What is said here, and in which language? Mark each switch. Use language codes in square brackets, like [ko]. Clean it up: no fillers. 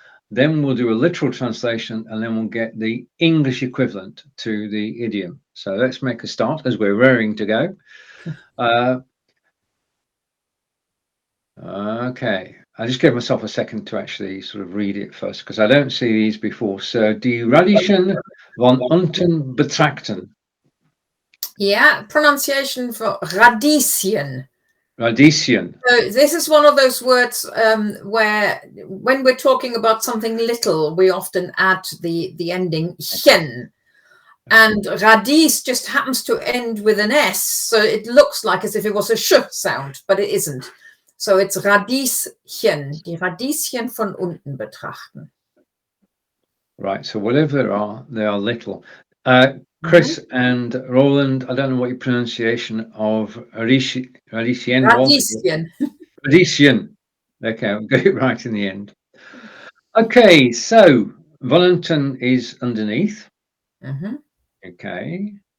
[en] Then we'll do a literal translation, and then we'll get the English equivalent to the idiom. So let's make a start as we're raring to go. Okay, I just gave myself a second to actually sort of read it first because I don't see these before. [de] So, die Radieschen von unten betrachten. [en] Yeah, pronunciation for Radieschen. [de] Radieschen. [en] So this is one of those words where, when we're talking about something little, we often add the ending chen. And radies just happens to end with an S, so it looks like as if it was a sh sound, but it isn't. So it's [de] Radieschen, die Radieschen von unten betrachten. [en] Right, so whatever they are little. Chris and Roland, I don't know what your pronunciation of Radieschen was. Radieschen. Okay, we got it right in the end. Okay, so [de] von unten [en] is underneath. Okay.